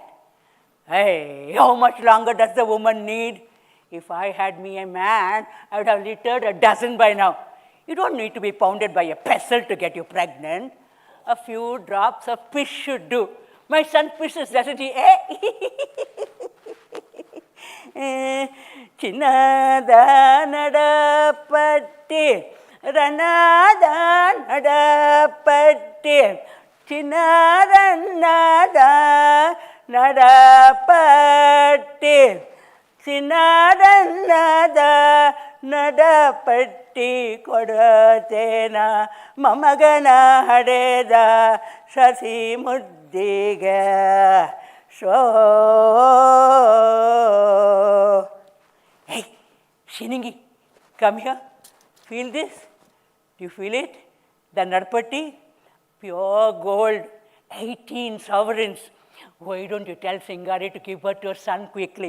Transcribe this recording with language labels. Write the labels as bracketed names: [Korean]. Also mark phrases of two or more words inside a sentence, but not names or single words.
[English] Hey, how much longer does the woman need? If I had me a man, I would have littered a dozen by now. You don't need to be pounded by a pestle to get you pregnant. A few drops of piss should do. My son pisses, doesn't he? [Kannada] ಚಿನ್ನದ ನಡಪಟ್ಟಿ, ರನ್ನದ ನಡಪಟ್ಟಿ, ಚಿನ್ನದ ನಡಪಟ್ಟಿ, ಚಿನ್ನದಲ್ಲದ ನಡಪಟ್ಟಿ ಕೊಡತೇನ ಮೊಮ್ಮಗನ ಹಡೆದ ಶಶಿ ಮುದ್ದಿಗೆ [English] Hey, Shiningi, come here. Feel this? Do you feel it? The Narpati, pure gold, 18 sovereigns. Why don't you tell Singari to give her to her son quickly?